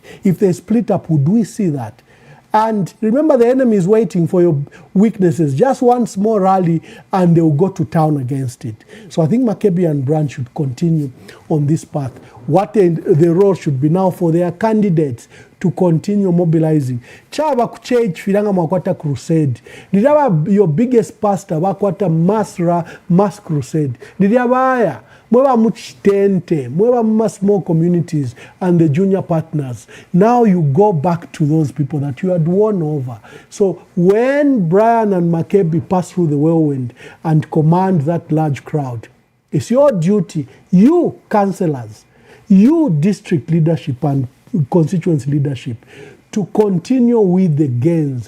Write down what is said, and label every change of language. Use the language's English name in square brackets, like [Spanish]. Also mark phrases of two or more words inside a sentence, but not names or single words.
[English] If they split up, would we see that? And remember, the enemy is waiting for your weaknesses. Just one small rally and they will go to town against it. So I think Makebi and Brian should continue on this path. What the role should be now for their candidates to continue mobilizing. [Bemba] Chaba kuchage filanga mwakwata crusade. Nidaba [English] your biggest pastor [Bemba] wakwata [English] mass crusade. [Bemba] Nidabaya mweba muchitente, mweba [English] small communities and the junior partners. Now you go back to those people that you had won over. So when Brian and Makebi pass through the whirlwind and command that large crowd, it's your duty, you councillors, you district leadership and constituency leadership, to continue with the gains.